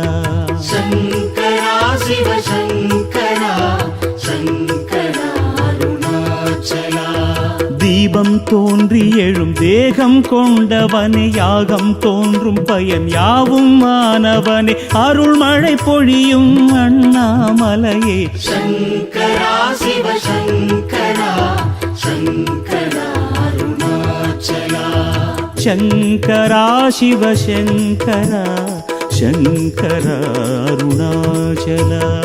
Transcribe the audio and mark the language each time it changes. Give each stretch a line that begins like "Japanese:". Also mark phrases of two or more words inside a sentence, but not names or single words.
Sanskrit: शंकरा शिव शंकरा शंकरा अरुणाचला
Tamil: தீபம் தோன்றி எழும் தேகம் கொண்டவனே யாகம் தோன்றும் பயன் யாவும் மாணவனே அருள்மழை பொழியும் அண்ணாமலையே
Sanskrit: शंकरा शिव शंकरा शंकरा अरुणाचला शंकरा शिव शंकरा शंकरा अरुणाचला